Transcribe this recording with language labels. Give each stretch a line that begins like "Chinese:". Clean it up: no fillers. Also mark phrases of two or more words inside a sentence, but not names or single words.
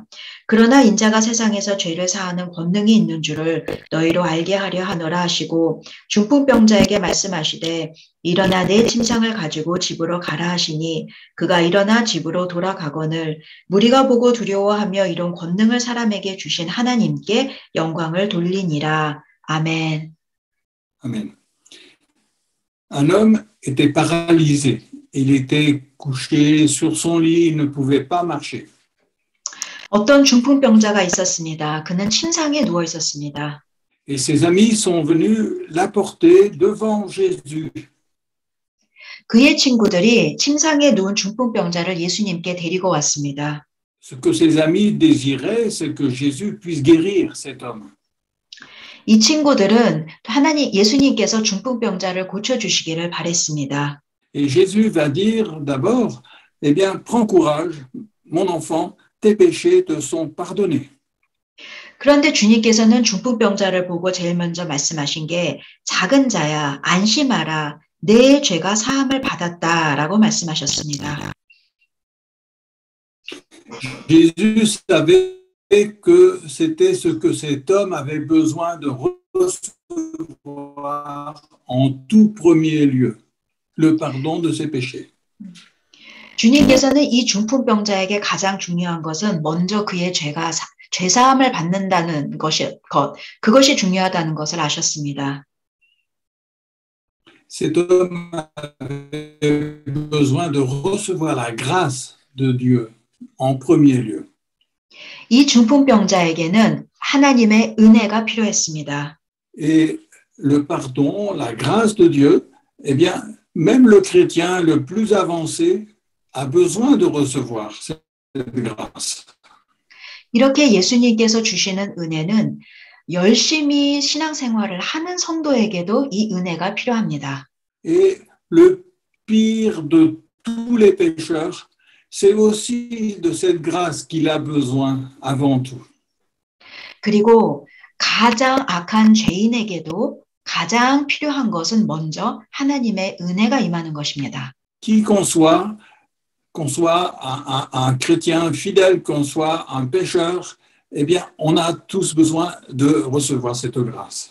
Korean: 그러나 인자가 세상에서 죄를 사하는 권능이 있는 줄을 너희로 알게 하려 하노라 하시고 중풍병자에게 말씀하시되 일어나 내 침상을 가지고 집으로 가라 하시니 그가 일어나 집으로 돌아가거늘 무리가 보고 두려워하며 이런 권능을 사람에게 주신 하나님께 영광을 돌리니라. 아멘.
French: Amen. Un homme était paralysé. Il était couché sur son lit, il ne pouvait pas marcher.
Korean: 어떤 중풍병자가 있었습니다. 그는 침상에 누워 있었습니다.
French: Et ses amis sont venus l'apporter devant Jésus.
Korean: 그의 친구들이 침상에 누운 중풍병자를 예수님께 데리고 왔습니다.
French: Ce que ses amis désiraient, c'est que Jésus puisse guérir cet homme.
Korean: 이 친구들은 예수님께서 중풍병자를 고쳐주시기를 바랬습니다.
French: Et Jésus va dire d'abord, eh bien, prends courage, mon enfant, tes péchés te sont pardonnés.
Korean: 그런데 주님께서는 중풍병자를 보고 제일 먼저 말씀하신 게 작은 자야 안심하라 내 죄가 사함을 받았다라고 말씀하셨습니다.
French: Jésus savait que c'était ce que cet homme avait besoin de recevoir en tout premier lieu. le pardon de ses péchés.
Korean: 주님께서는 이 중풍병자에게 가장 중요한 것은 먼저 그의 죄사함을 받는다는 그것이 중요하다는 것을 아셨습니다.
French: Cet homme avait besoin de recevoir la grâce de Dieu en premier lieu.
Korean: 이 중풍병자에게는 하나님의 은혜가 필요했습니다.
French: Et le pardon, la grâce de Dieu, eh bien, même le chrétien le plus avancé a besoin de recevoir cette grâce.
Korean: 이렇게 예수님께서 주시는 은혜는 열심히 신앙생활을 하는 성도에게도 이 은혜가 필요합니다.
French: Et le pire de tous les pécheurs, c'est aussi de cette grâce qu'il a besoin avant tout.
Korean: 그리고 가장 악한 죄인에게도 가장 필요한 것은 먼저 하나님의 은혜가 임하는 것입니다.
French: Qui qu'on soit un chrétien fidèle, qu'on soit un pécheur, eh bien, on a tous besoin de recevoir cette grâce.